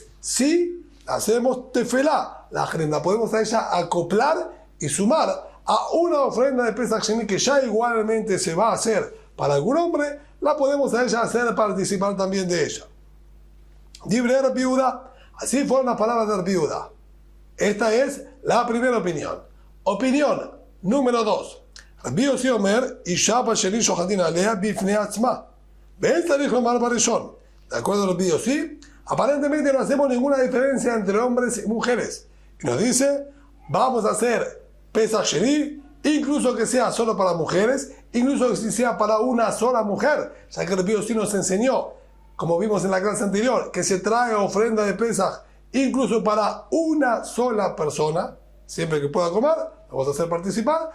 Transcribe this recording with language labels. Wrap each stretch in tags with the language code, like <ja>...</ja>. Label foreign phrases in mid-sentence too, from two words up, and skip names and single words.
<es>Sí hacemos tefilá, la agenda podemos a ella acoplar y sumar a una ofrenda de</es> <he>פסח שני</he> <es>que ya igualmente se va a hacer para algún hombre, la podemos a ella hacer participar también de ella.</es> <he>דברי רבי יהודה,</he> <es>así fueron las palabras de Rabbi Yehuda. Esta es la primera opinión. Opinión número 2.</es> <he>רבי יוסי אומר, אשה בשני שוחטין עליה בפני עצמה.</he> <es>¿Ven? De acuerdo a Rabbi Yossi, aparentemente no hacemos ninguna diferencia entre hombres y mujeres. Y nos dice: vamos a hacer</es> <he>פסח שני,</he> <es>incluso que sea solo para mujeres, incluso que sea para una sola mujer, ya que Rabbi Yossi nos enseñó, como vimos en la clase anterior, que se trae ofrenda de Pesach incluso para una sola persona, siempre que pueda comer, vamos a hacer participar.</es>